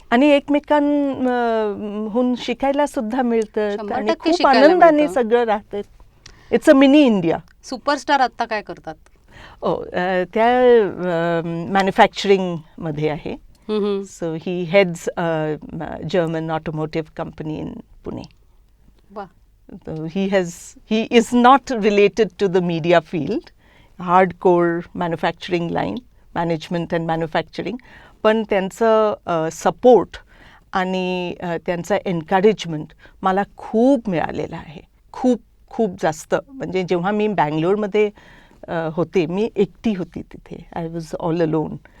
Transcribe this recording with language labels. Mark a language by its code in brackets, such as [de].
[mr] आणि एकमेकांहून शिकायला सुद्धा मिळतं आणि खूप आनंदाने सगळं राहतं. [en] It's a mini India. [mr] Superstar आत्ता काय करतात? त्या मॅन्युफॅक्चरिंगमध्ये आहे. [en] So he heads German automotive company in Pune. he is not related to the media field, hardcore manufacturing line, management and manufacturing, [mr] पण त्यांचं सपोर्ट आणि त्यांचा एन्करेजमेंट मला खूप मिळालेला आहे, खूप खूप जास्त. म्हणजे जेव्हा मी बँगलोरमध्ये होते, मी एकटी होती तिथे, [en] I was all alone.